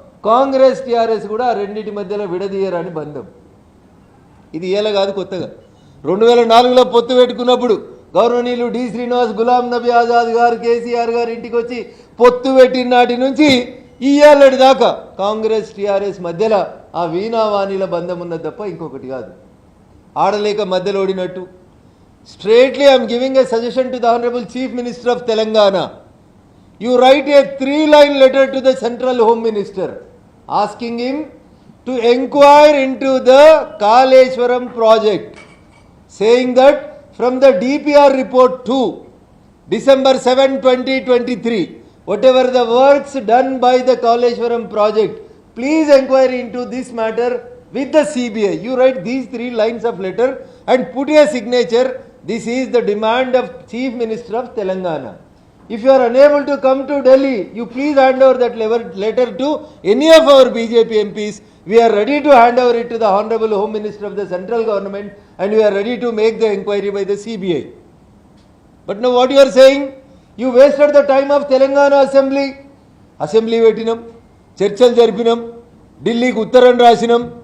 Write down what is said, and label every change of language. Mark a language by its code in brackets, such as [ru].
[te] Congress TRS కూడా ఆ రెండింటి మధ్యలో విడదీయరాని బంధం. ఇది ఇలా కాదు, కొత్తగా 2004లో పొత్తు పెట్టుకున్నప్పుడు గౌరవనీయులు డి శ్రీనివాస్, గులాం నబీ ఆజాద్ గారు, కేసీఆర్ గారు ఇంటికి వచ్చి పొత్తు పెట్టిన నాటి నుంచి ఇయ్యాలటి దాకా కాంగ్రెస్ టీఆర్ఎస్ మధ్యలో ఆ వీణావాణిల బంధం ఉన్నది తప్ప ఇంకొకటి కాదు. ఆడలేక మధ్యలో ఓడినట్టు. [en] Straightly I'm giving a suggestion to the honourable chief minister of Telangana. You write a 3-line letter to the Central Home Minister asking him to inquire into the Kaleshwaram project, saying that from the DPR report 2, December 7, 2023, whatever the works done by the Kaleshwaram project, please inquire into this matter with the CBI. You write these 3 lines of letter and put a signature. This is the demand of Chief Minister of Telangana. If you are unable to come to Delhi, you please hand over that letter to any of our BJP MPs. We are ready to hand over it to the Honorable Home Minister of the central government and we are ready to make the inquiry by the CBI. But now what you are saying, you wasted the time of Telangana Assembly. [te] Assembly పెట్టినాం, చర్చలు జరిపినాం, ఢిల్లీకి ఉత్తరం రాసినాం.